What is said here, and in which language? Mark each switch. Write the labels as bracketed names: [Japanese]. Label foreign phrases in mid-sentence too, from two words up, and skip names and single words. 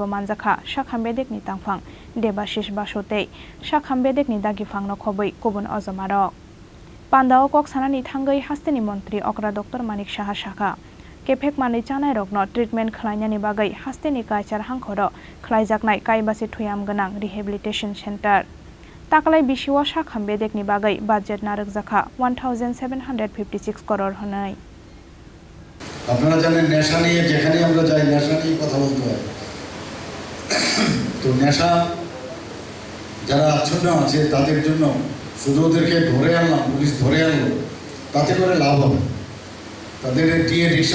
[Kok Borok] मानजाखा शाखाम बेदेकनि तांफां देबाशिष बासुते शाखाम बेदेकनि दागिफांनो खबै गुबुन अजमारक पांडाव ककसानानि थांगै हास्तेनि मंत्री अकरा डॉक्टर मानिक साहा शाखा केफेक मानै जानाय रकनो ट्रिटमेंट खालायनायनि बागै हास्तेनि कायचार हांखराव खालायजानाय कायबासि थुयाम गोनां [English] rehabilitation centre [Kok Borok] ताकलाय बिशिव शाखाम बेदेकनि बागै बाजेट नारकजाखा 1756 करोड़ होनाय [Bangla] আপনারা জানেন নেশা নিয়ে যেখানে আমরা যাই নেশা নিয়ে কথা বলতে হয় তো নেশা যারা আচ্ছন্ন আছে তাদের জন্য শুধু ওদেরকে ধরে আনলাম পুলিশ ধরে আনলো তাতে করে লাভ হবে তাদের ডি এডিকশন